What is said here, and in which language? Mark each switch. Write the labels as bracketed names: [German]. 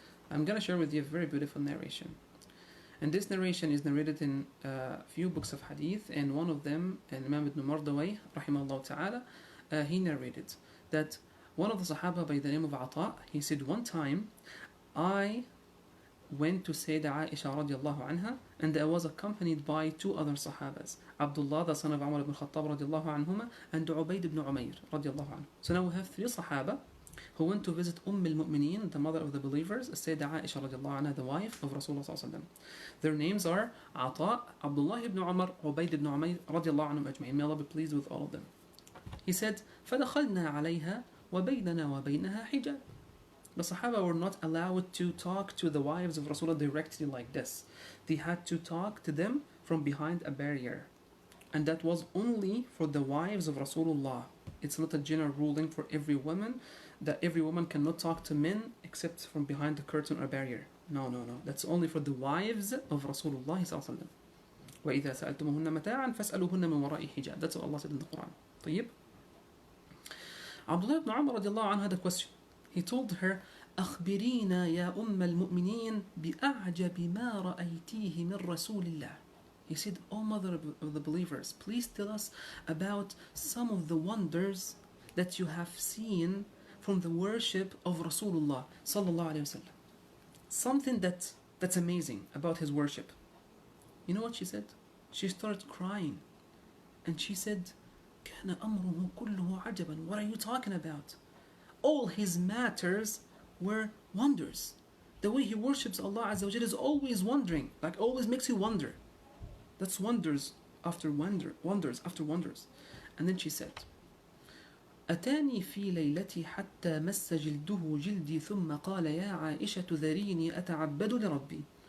[English] I'm going to share with you a very beautiful narration. And this narration is narrated in a few books of hadith, and one of them, Imam ibn Mardawayh, rahimahullah ta'ala, he narrated that one of the Sahaba by the name of Ata, he said, one time I went to Sayyidah Aisha radiallahu anha, and I was accompanied by two other Sahabas, Abdullah, the son of Umar ibn Khattab radiallahu anhuma, and Ubayd ibn Umayr radiallahu anhu. So now we have three Sahaba who went to visit al-Mu'mineen, the mother of the believers, Sayyidah Aisha radiallahu anha, the wife of Rasulullah sallallahu alaihi wasallam. Their names are Ata, Abdullah ibn Umar, Ubayd ibn Umayr radiallahu anhum ajma'in. May Allah be pleased with all of them. He said, [Arabic] فَدَخَلْنَا عَلَيْهَا وَبَيْنَنَا وَبَيْنَهَا حِجَابٌ. [English] The Sahaba were not allowed to talk to the wives of Rasulullah directly like this. They had to talk to them from behind a barrier. And that was only for the wives of Rasulullah. It's not a general ruling for every woman that every woman cannot talk to men except from behind the curtain or barrier. No. That's only for the wives of Rasulullah sallallahu alaihi wasallam. [Arabic] وَإِذَا سَأَلْتُمُهُنَّ مَتَاعًا فَاسْأَلُوهُنَّ مِنْ وَرَاءِ حِجَابٍ. [English] That's what Allah said in the Quran. [Arabic] طيب. [English] Abdullah ibn Umar radiallahu anhu had a question. He told her, [Arabic] أخبرينا يا أم المؤمنين بأعجب ما رأيتيه من رسول الله. [English] He said, O mother of the believers, please tell us about some of the wonders that you have seen from the worship of Rasulullah sallallahu alayhi wasallam. Something that's amazing about his worship. You know what she said? She started crying. And she said, [Arabic] كان أمره كله عجبا. [English] What are you talking about? All his matters were wonders. The way he worships Allah Azza wa Jalla is always wondering, like always makes you wonder. That's wonders after wonders after wonders. And then she said, [Arabic] أتاني في ليلتي حتى مس جلده جلدي ثم قال يا عائشة ذريني أتعبد لربي.